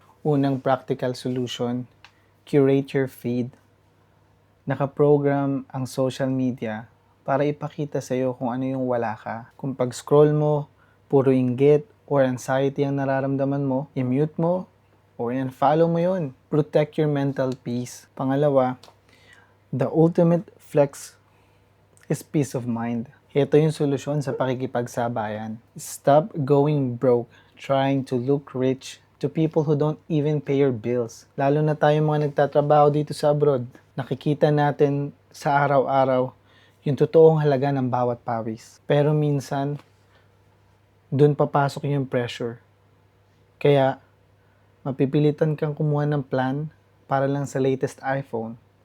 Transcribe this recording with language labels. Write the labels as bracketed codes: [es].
[en] Unang practical solution, curate your feed. [tl] Nakaprogram ang social media para ipakita sa iyo kung ano yung wala ka. Kung pag-scroll mo, puro inggit or anxiety ang nararamdaman mo, i-mute mo or follow mo yun. [en] Protect your mental peace. Pangalawa, the ultimate flex is peace of mind. [tl] Ito yung solusyon sa pakikipagsabayan. [en] Stop going broke, trying to look rich to people who don't even pay your bills. [tl] Lalo na tayo mga nagtatrabaho dito sa abroad. Nakikita natin sa araw-araw yung totoong halaga ng bawat pawis. Pero minsan, dun papasok yung pressure. Kaya, mapipilitan kang kumuha ng plan para lang sa latest iPhone.